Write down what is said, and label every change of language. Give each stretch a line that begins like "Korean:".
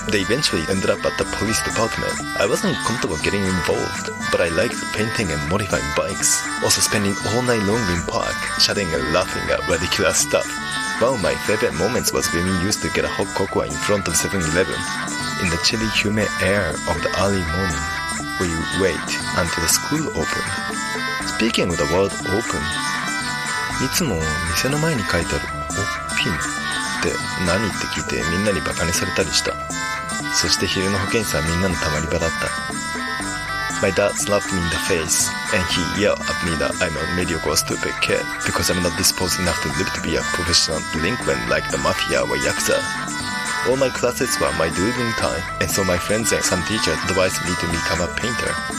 English: They eventually ended up at the police department. I wasn't comfortable getting involved, but I liked painting and modifying bikes. Also spending all night long in park, chatting and laughing at ridiculous stuff. One of my favorite moments was when we used to get a hot cocoa in front of 7-Eleven. In the chilly, humid air of the early morning, we would wait until the school opened. Speaking of the word open,
Japanese: いつも店の前に書いてあるオープンって何って聞いてみんなにバカにされたりした。そして昼の保健室はみんなのたまり場だった。
English: My dad slapped me in the face, and he yelled at me that I'm a mediocre stupid kid because I'm not disposed enough to live to be a professional delinquent like the mafia or yakuza. All my classes were my doodling time, and so my friends and some teachers advised me to become a painter.